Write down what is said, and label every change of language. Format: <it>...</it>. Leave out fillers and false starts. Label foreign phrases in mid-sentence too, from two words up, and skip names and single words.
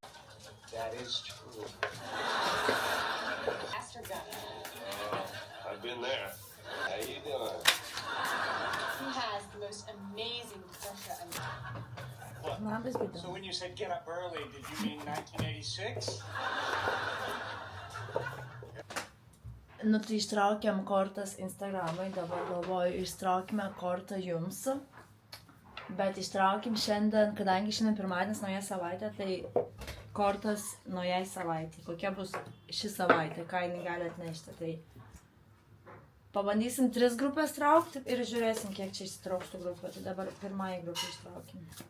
<en>That is true. Master gun. I've been there. How you doing? He has the most amazing gun. What? So when you said get up early, did you mean 1986?</en> <lt>Nu, tai ištraukėm kortas Instagramai, dabar galvoju, ištraukime kortą jums, bet ištraukim šiandien, kadangi šiandien pirmadienis nauja savaitė, tai kortas naujai savaitė, kokia bus ši savaitė, ką jinai gali atnešti, tai pabandysim 3 grupės traukti ir žiūrėsim, kiek čia išsitrauks tų grupę, tai dabar pirmąją grupę ištraukim.</lt>